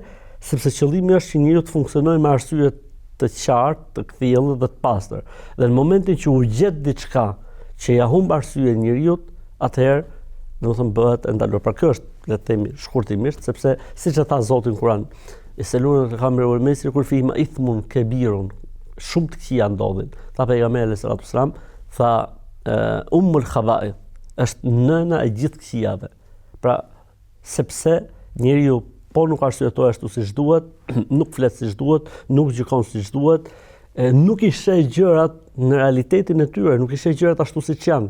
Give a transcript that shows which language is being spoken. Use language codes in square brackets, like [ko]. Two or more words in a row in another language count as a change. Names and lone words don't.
[sq] Sepse qëllimi është që njeriu të funksionojë me arsye të qartë, të kthjellë dhe të pastër. Dhe në momentin që u gjet diçka që ja humb arsyeën njeriu, atëherë, domethënë bëhet e ndaluar. Pra kjo është, le të themi, shkurtimisht, sepse siç e tha Zoti në Kur'an, [ar] "يسألون الخمر والميسر قل فيه إثم كبير." [sq] Shumë të këqija ndodhin. Tha pejgamberi [ar] صلى الله عليه وسلم, [sq] tha [ar] أم الخبائث, [sq] është nëna e gjithë këqijave. Pra, sepse njeriu po nuk arsyetoj ashtu siç duhet, nuk flet siç duhet, nuk gjykon siç duhet, nuk i sheh gjërat në realitetin e tyre, nuk i sheh gjërat ashtu siç janë.